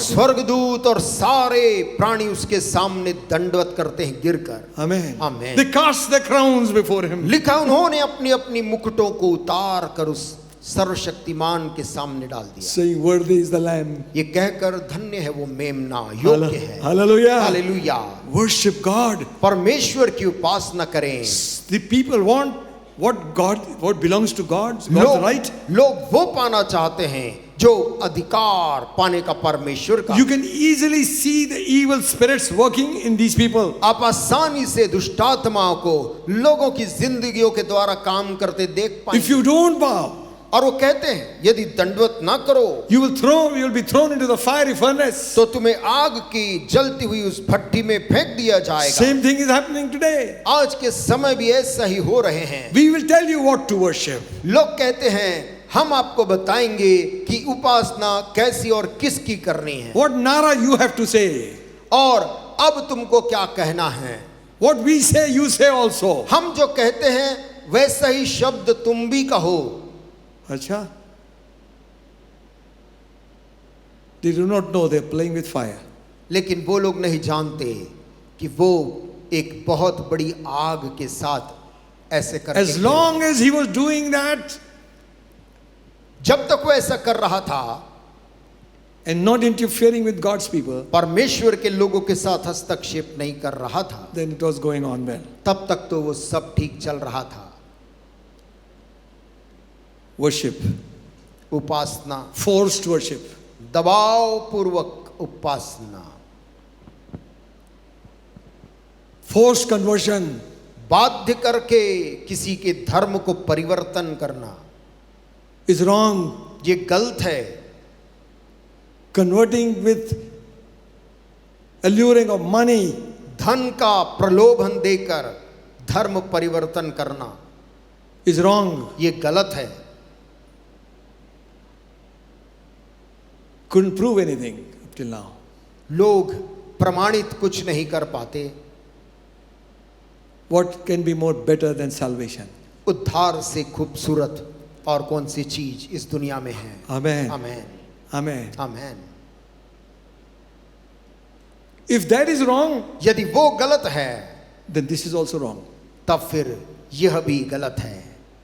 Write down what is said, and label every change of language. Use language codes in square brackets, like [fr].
[hi] स्वर्गदूत और सारे प्राणी उसके सामने दंडवत करते हैं गिरकर। [en] Amen. Amen. They cast their crowns before him. [hi] लिखा उन्होंने अपनी अपनी मुकुटों को उतार कर उस सर्वशक्तिमान के सामने डाल दिया। [en] Saying, worthy is the Lamb. [hi] ये कहकर धन्य है वो मेमना, योग्य है। [en] Hallelujah. [hi] हालेलुया। [en] Worship God. [hi] परमेश्वर की उपासना करें। [en] The people want what belongs to God. God's right. [hi] लोग वो पाना चाहते हैं जो अधिकार पाने का परमेश्वर का। [en] You can easily see the evil spirits working in these people. [hi] आप आसानी से दुष्ट आत्माओं को लोगों की जिंदगियों के द्वारा काम करते देख [en] If [hi] पाएंगे। [en] you don't bow, [hi] और वो कहते हैं यदि दंडवत ना करो [en] you will be thrown into the fiery furnace. [hi] तो तुम्हें आग की जलती हुई उस भट्टी में फेंक दिया जाएगा। [en] Same thing is happening today. [hi] आज के समय भी ऐसा ही हो रहे हैं। [en] We will tell you what to worship. [hi] लोग कहते हैं हम आपको बताएंगे कि उपासना कैसी और किसकी करनी है, [en] What nara you have to say. [hi] और अब तुमको क्या कहना है। [en] What we say, you say also. [hi] हम जो कहते हैं वैसा ही शब्द तुम भी कहो। अच्छा? [en] They do not know they're playing with fire. [hi] लेकिन वो लोग नहीं जानते कि वो एक बहुत बड़ी आग के साथ ऐसे करके [en] As long as he was doing that [hi] जब तक वो ऐसा कर रहा था [en] and not interfering with God's people, [hi] परमेश्वर के लोगों के साथ हस्तक्षेप नहीं कर रहा था, [en] then it was going on well. [hi] तब तक तो वो सब ठीक चल रहा था। [en] Worship, [hi] उपासना, [en] forced worship. [hi] दबाव पूर्वक उपासना, [en] Forced conversion. [hi] बाध्य करके किसी के धर्म को परिवर्तन करना [en] Is wrong. [hi] ये गलत है। [en] Converting with alluring of money [hi] धन का प्रलोभन देकर धर्म परिवर्तन करना [en] is wrong. [hi] ये गलत है। [en] Couldn't prove anything up till now. [hi] लोग प्रमाणित कुछ नहीं कर पाते। [en] What can be more better than salvation? [hi] उद्धार से खूबसूरत और कौन सी चीज इस दुनिया में है। [en] Amen. [hi] Amen, [en] Amen. [hi] Amen. [en] If that is wrong, [hi] यदि वो गलत है [en] then this is also wrong. [hi] तब फिर यह भी गलत है।